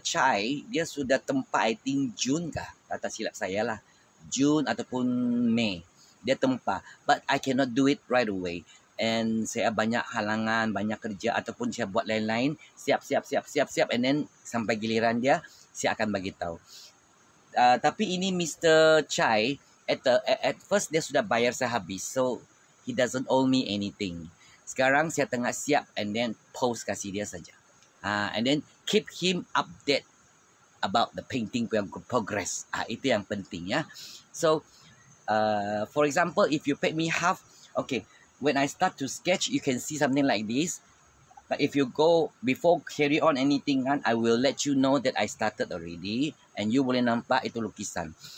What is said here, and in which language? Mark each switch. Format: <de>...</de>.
<ms>Chai, dia sudah tempat</ms> <en>I think</en> <ms>June kah, kata silap saya lah, June ataupun Mei dia tempat,</ms> <en>but I cannot do it right away,</en> <ms>and saya banyak halangan, banyak kerja, ataupun saya buat lain-lain, siap, and then sampai giliran dia, saya akan bagi tahu. Tapi ini Mr.</ms> <en>Chai, at first</en> <ms>dia sudah bayar saya habis,</ms> <en>so he doesn't owe me anything.</en> <ms>Sekarang saya tengah siap,</ms> <en>and then post</en> <ms>kasih dia saja.</ms> <en>And then keep him update about the painting progress.</en> <ms>Itu yang penting ya.</ms> <en>So, for example, if you pay me half, okay, when I start to sketch, you can see something like this. But if you go, before carry on anything kan, I will let you know that I started already, and you</en> <ms>boleh nampak itu lukisan.</ms>